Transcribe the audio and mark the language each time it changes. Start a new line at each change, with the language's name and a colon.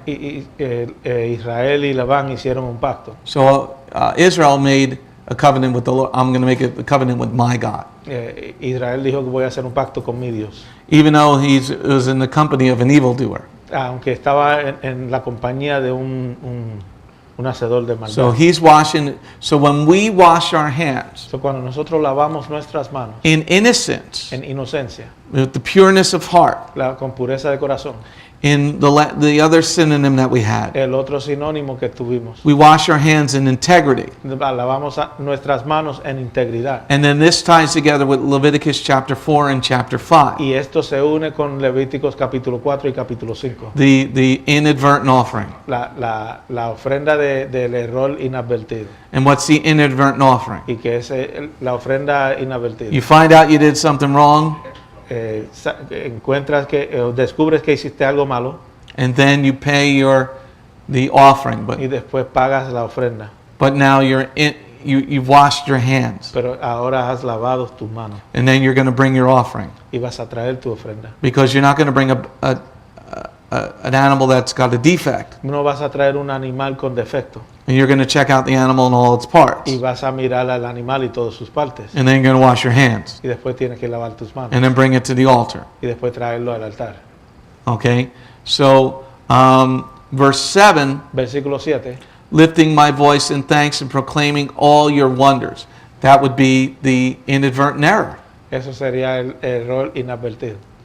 Spanish: Israel y Labán hicieron un pacto.
English: So Israel made a covenant with the Lord. I'm going to make a covenant with my God.
Spanish: Israel dijo que voy a hacer un pacto con mi Dios.
English: Even though he was in the company of an evildoer.
Spanish: Aunque estaba en la compañía de un hacedor de maldad.
English: So he's washing. So when we wash our hands
Spanish: So, cuando nosotros lavamos nuestras manos
English: in innocence,
Spanish: en inocencia,
English: with the pureness of heart,
Spanish: con pureza de corazón,
English: in the other synonym that we had,
Spanish: el otro sinónimo que tuvimos,
English: we wash our hands in integrity.
Spanish: lavamos nuestras manos en integridad.
English: And then this ties together with Leviticus chapter 4 and chapter 5.
Spanish: Y esto se une con Levíticos capítulo 4 y capítulo 5.
English: The inadvertent offering.
Spanish: La ofrenda del error inadvertido.
English: And what's the inadvertent offering?
Spanish: Y que es la ofrenda inadvertida.
English: You find out you did something wrong,
Spanish: Encuentras descubres que hiciste algo malo
English: and then you pay the offering,
Spanish: y después pagas la ofrenda.
English: but now you've washed your hands,
Spanish: Pero ahora has lavado tus manos
English: and then you're going to bring your offering,
Spanish: y vas a traer tu ofrenda.
English: because you're not going to bring an animal that's got a defect,
Spanish: No vas a traer un animal con defecto
English: and you're going to check out the animal and all its parts,
Spanish: y vas a mirar al animal y todas sus partes.
English: and then you're going to wash your hands,
Spanish: Y después tienes que lavar tus manos
English: and then bring it to the altar.
Spanish: y después traerlo al altar.
English: Okay, so verse 7,
Spanish: Versículo 7.
English: lifting my voice in thanks and proclaiming all your wonders. That would be the inadvertent error.
Spanish: Eso sería el error inadvertido.